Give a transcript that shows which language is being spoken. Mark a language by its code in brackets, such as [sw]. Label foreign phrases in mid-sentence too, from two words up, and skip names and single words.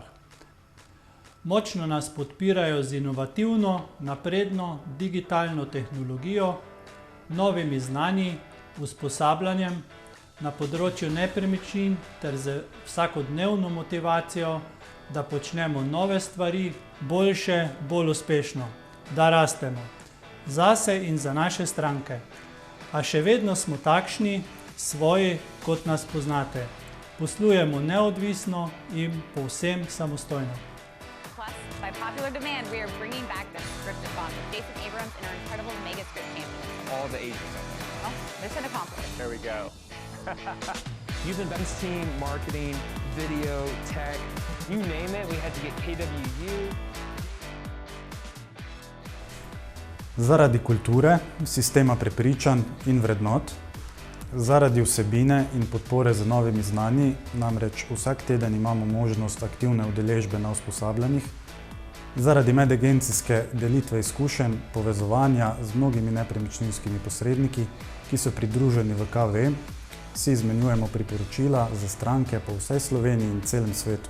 [sl] Močno nas podpirajo z inovativno, napredno, digitalno tehnologijo, novimi znanji, usposabljanjem na področju nepremičnin ter z vsakodnevno motivacijo, da počnemo nove stvari, boljše, bolj uspešno, da rastemo, zase in za naše stranke. A še vedno smo takšni, svoji, kot nas poznate. Poslujemo neodvisno in povsem samostojno. [en] Plus, by popular demand, we are bringing back the script-a-thon with Jason Abrams and our incredible mega script champions. All the ages of them. Well, mission accomplished. There we go. Youth events team, marketing, video, tech, you name it, we had to get KWU. [sl] Zaradi kulture, sistema prepričanj in vrednot, zaradi vsebine in podpore z novimi znanji, namreč vsak teden imamo možnost aktivne udeležbe na usposabljanjih, zaradi medagencijske delitve izkušenj, povezovanja z mnogimi nepremičninskimi posredniki, ki so pridruženi v KV, si izmenjujemo priporočila za stranke po vsej Sloveniji in celem svetu.